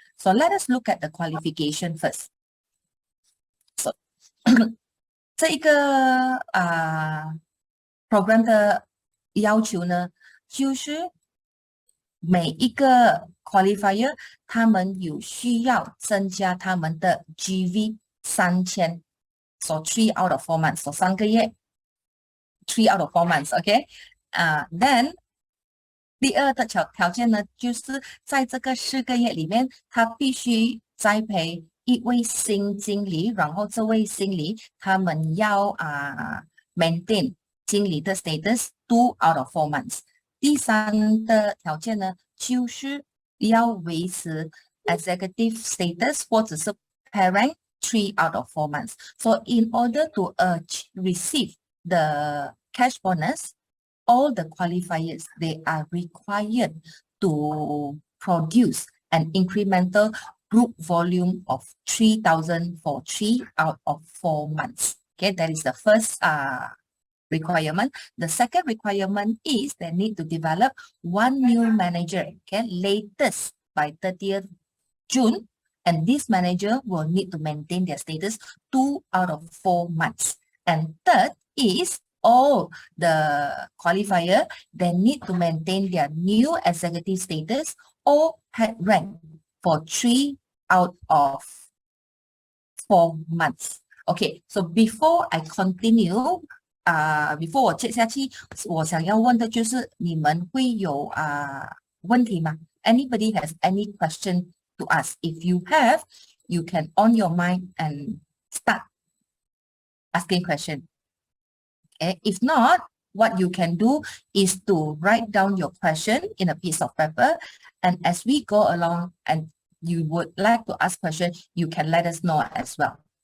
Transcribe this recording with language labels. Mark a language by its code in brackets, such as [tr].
[en] So let us look at the qualification first. So [zh] 这一个program 的要求呢，就是每一个 qualifier 他们有需要增加他们的 [en] GV 3000 so 3 out of 4 months, so [zh] 3个月 [en] 3 out of 4 months, okay? [zh] Then 第二的条件呢，就是在这个4个月里面，他必须栽培一位新经理，然后这位经理他们要maintain 经理的 [en] status 2 out of 4 months。 [zh] 第三的条件呢，就是要维持 [en] executive status [zh] 或者是 parent [en] 3 out of 4 months. So in order to receive the cash bonus, all the qualifiers, they are required to produce an incremental group volume of 3,000 for 3 out of 4 months. Okay, that is the first requirement. The second requirement is they need to develop 1 new manager, okay, latest by 30th June, and this manager will need to maintain their status 2 out of 4 months. And third is all the qualifier, they need to maintain their new executive status or had rank for 3 out of 4 months. Okay, so before I continue, before [zh] 我接下去，我想要问的就是你们会有问题吗？ [en] Anybody has any question to ask? If you have, you can on your mind and start asking question. Okay, if not, what you can do is to write down your question in a piece of paper, and as we go along and you would like to ask question, you can let us know as well.